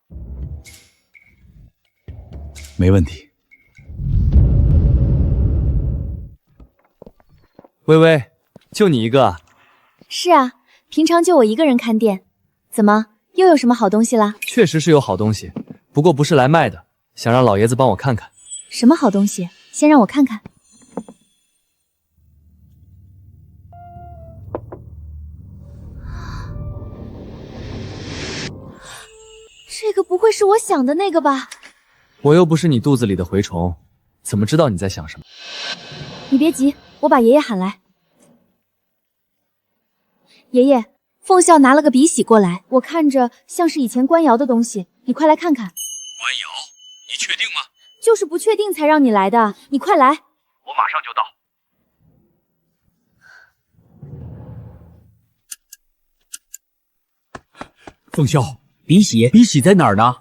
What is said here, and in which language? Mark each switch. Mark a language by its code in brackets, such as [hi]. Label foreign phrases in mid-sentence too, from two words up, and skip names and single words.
[zh] 沒問題。微微，就你一個啊？是啊，平常就我一個人看店。怎麼，又有什麼好東西啦？確實是有好東西，不過不是來賣的，想讓老爺子幫我看看。什麼好東西？先讓我看看。這個不會是我想的那個吧？我又不是你肚子裡的蛔蟲，怎麼知道你在想什麼？你別急，我把爺爺喊來。爺爺，鳳嘯拿了個筆洗過來，我看着像是以前官窯的東西，你快來看看。官窯？你確定嗎？就是不確定才讓你來的，你快來。我馬上就到。鳳嘯，筆洗在哪兒呢？